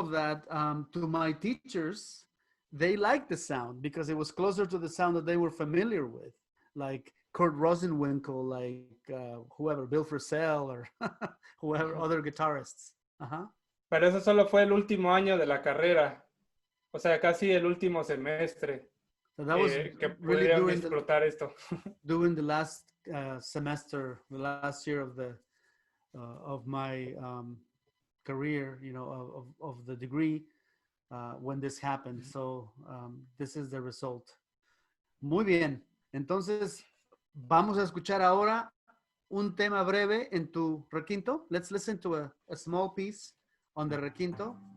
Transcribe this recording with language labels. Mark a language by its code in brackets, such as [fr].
[en] of that, to my teachers, they liked the sound because it was closer to the sound that they were familiar with, like Kurt Rosenwinkel, like whoever, Bill Frisell or whoever, other guitarists. Uh-huh. [es] Pero eso solo fue el último año de la carrera, o sea, casi el último semestre. [en] So that was [es] que [en] really [es] pudieron disfrutar esto. [en] During the last semester, the last year of my career, of the degree, when this happened. So this is the result. [es] Muy bien. Entonces, vamos a escuchar ahora un tema breve en tu requinto. [en] Let's listen to a small piece on the requinto.